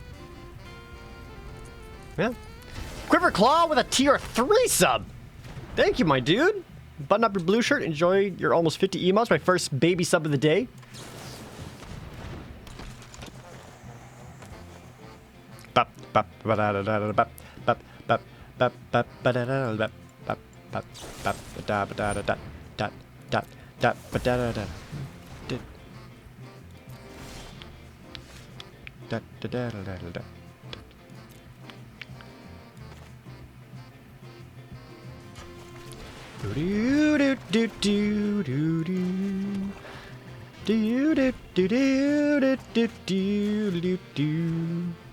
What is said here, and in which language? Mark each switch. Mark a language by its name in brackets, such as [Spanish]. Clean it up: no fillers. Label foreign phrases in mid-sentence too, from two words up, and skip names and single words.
[English] Yeah. Quiverclaw with a tier 3 sub. Thank you, my dude. Button up your blue shirt. Enjoy your almost 50 emotes. My first baby sub of the day. Bap, bap, ba da da da da bap, bap, bap, bap, bap, ba da da da bap, bap, bap, bap, ba da ba da da da da da da ba da da da da da da da da da. Do do do do do do do do do do do do do do.